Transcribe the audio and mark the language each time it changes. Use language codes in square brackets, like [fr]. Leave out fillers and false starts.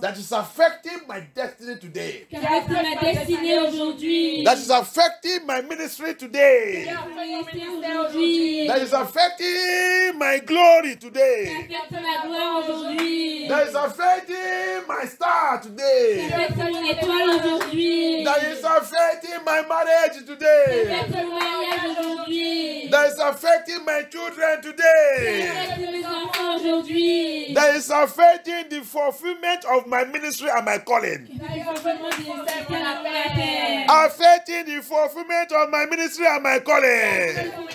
[en] that is affecting my destiny today, [fr] Qui affecte ma destinée aujourd'hui. [en] that is affecting my ministry today, [fr] Mon ministère aujourd'hui. [en] that is affecting my glory [fr] Qui [en] today, [fr] affecte ma gloire aujourd'hui. [en] that is affecting my star [fr] Qui [en] today, [fr] affecte mon étoile aujourd'hui. [en] that is affecting my marriage [fr] Qui [en] today, [fr] affecte mon mariage aujourd'hui. [en] that is affecting my children [fr] Qui [en] today, [fr] affecte mes enfants aujourd'hui. [en] that is affecting the fulfillment of my ministry and my calling, [fr] Qui affecte mon ministère et mon appel. [en] affecting the fulfillment of my ministry and my calling.